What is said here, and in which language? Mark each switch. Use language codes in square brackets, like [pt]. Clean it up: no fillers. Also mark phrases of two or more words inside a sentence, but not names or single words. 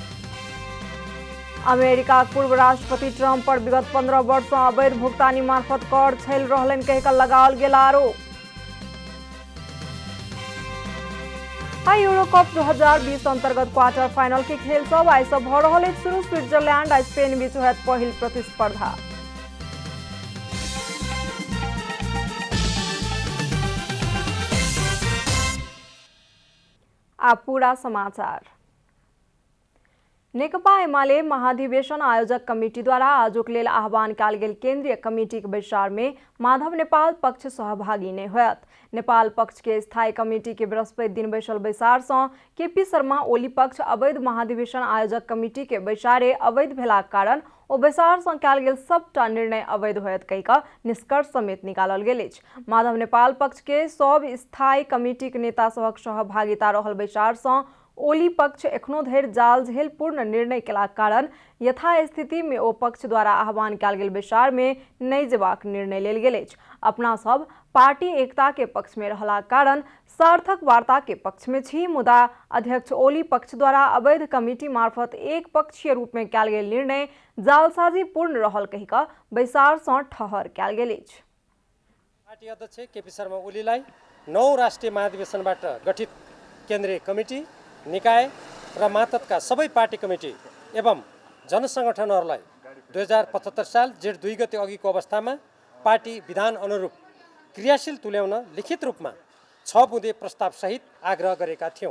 [mai] अमेरिका पूर्व राष्ट्रपति ट्रंप पर विगत 15 वर्ष से अवैध भुगतानी मार्फत कर छल रहलन कहिकऽ लगाओल गेल आरोप। यूरो कप 2020 अंतर्गत [en] quarter final [mai] के खेल सब आई से भ रहल अछि शुरू। स्विट्जरलैंड आ स्पेन बीच होयत पहिल प्रतिस्पर्धा। आप पूरा समाचार। नेकपा एमाले महाधिवेशन आयोजक कमिटी द्वारा आजुक लेल आह्वान कयल गेल केंद्रीय कमिटी के बैसार में माधव नेपाल पक्ष सहभागी नहीं होयत। नेपाल पक्ष के स्थायी कमिटी के बृहस्पति दिन बैसल बैसार से केपी शर्मा ओली पक्ष अवैध महाधिवेशन आयोजक कमिटी के बैसारे अवैध भेलाक कारण ओ बैसार से कयल गेल सबटा निर्णय अवैध होयत कहिकऽ निष्कर्ष समेत निकालल गेल अछि। माधव नेपाल पक्ष के सब स्थायी कमिटी के नेता सभक सहभागिता रहल बैसार से ओली पक्ष एखनो धरि जाल झेल पूर्ण निर्णय केलाक कारण यथास्थिति में ओ पक्ष द्वारा आह्वान कयल गेल बैसार में नहीं जेबाक निर्णय लेल गेल अछि। अपना सब पार्टी एकता के पक्ष में रहलाक कारण सार्थक वार्ता के पक्ष में छी, मुदा अध्यक्ष ओली पक्ष द्वारा अवैध कमिटी मार्फत एक पक्षीय रूप में कयल गेल निर्णय जालसाजी पूर्ण रहल कहिकऽ बैसार से ठहर कयल गेल अछि। [ne] पार्टी अध्यक्ष केपी शर्मा ओलीलाई 9 राष्ट्रिय महाधिवेशनबाट गठित केन्द्रीय कमिटी निकाय र मातहतका सबै पार्टी कमिटी एवं जनसङ्गठनहरूलाई 2075 साल जेठ 2 गते अघिको अवस्थामा पार्टी विधान अनुरूप क्रियाशील तुल्याउन लिखित रूपमा 6 बुँदे प्रस्तावसहित आग्रह गरेका थियौँ।